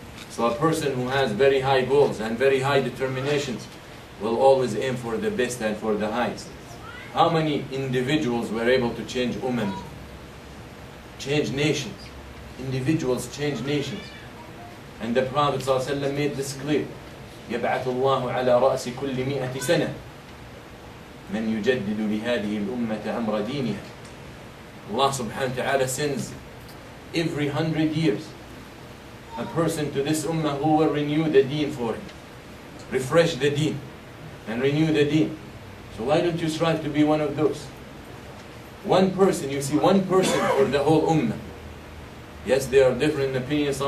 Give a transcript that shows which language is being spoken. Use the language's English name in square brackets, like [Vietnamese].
[English] So a person who has very high goals and very high determinations will always aim for the best and for the highest. How many individuals were able to change ummah? Change nations. Individuals change nations. And the Prophet ﷺ made this clear. [Arabic] يبعث الله على رأس كل 100 سنة من يجدد لهذه الأمة أمر دينها. [English] Allah subhanahu wa ta'ala sends every 100 years a person to this ummah who will renew the deen for him. Refresh the deen and renew the deen. So why don't you strive to be one of those? One person, you see, one person for the whole ummah. Yes, there are different opinions.